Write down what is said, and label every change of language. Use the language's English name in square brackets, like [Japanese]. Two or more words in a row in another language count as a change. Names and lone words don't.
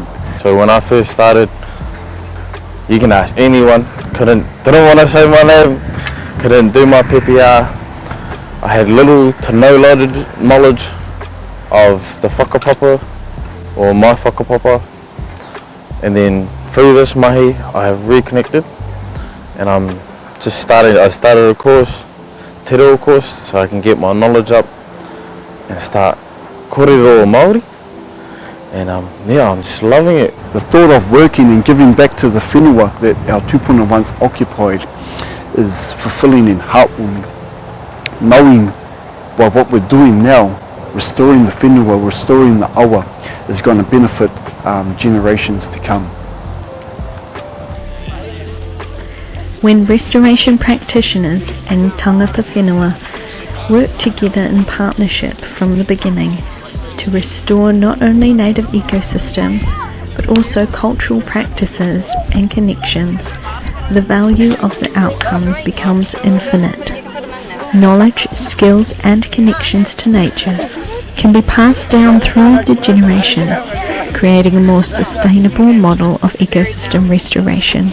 [English] So when I first started, you can ask anyone, didn't want to say my name, couldn't do my PPR. I had little to no knowledge of the whakapapa or my whakapapa, and then through this mahi I have reconnected, and I started a course, [Māori] te reo [English] course, so I can get my knowledge up and start [Māori] kōrero o Māori, [English] and I'm just loving it. The thought of working and giving back to the whenua that our tupuna once occupied is fulfilling and heartwarming. Knowing by what we're doing now, restoring the whenua, restoring the awa, is going to benefit generations to come. When restoration practitioners and [Māori] tangata whenua [English] work together in partnership from the beginning to restore not only native ecosystems but also cultural practices and connections, the value of the outcomes becomes infinite. Knowledge, skills and connections to nature can be passed down through the generations, creating a more sustainable model of ecosystem restoration.